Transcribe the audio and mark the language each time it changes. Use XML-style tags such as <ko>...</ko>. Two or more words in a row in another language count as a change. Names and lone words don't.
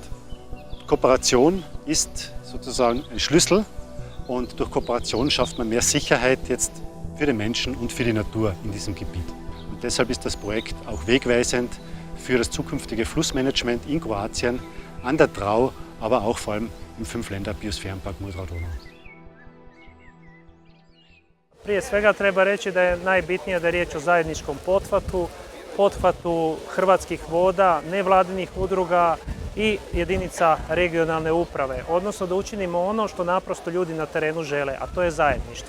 <de>Kooperation ist sozusagen ein Schlüssel und durch Kooperation schafft man mehr Sicherheit jetzt für den Menschen und für die Natur in diesem Gebiet. Und deshalb ist das Projekt auch wegweisend für das zukünftige Flussmanagement in Kroatien, an der Drau, aber auch vor allem im Fünfländer-Biosphärenpark Mura-Drava-Dunav.</de> <hr>Prije svega treba reći da je najbitnije da je riječ o zajedničkom pothvatu Hrvatskih voda, nevladinih udruga i jedinica regionalne uprave, odnosno da učinimo ono što naprosto ljudi na terenu žele, a to je zajedništvo.</hr>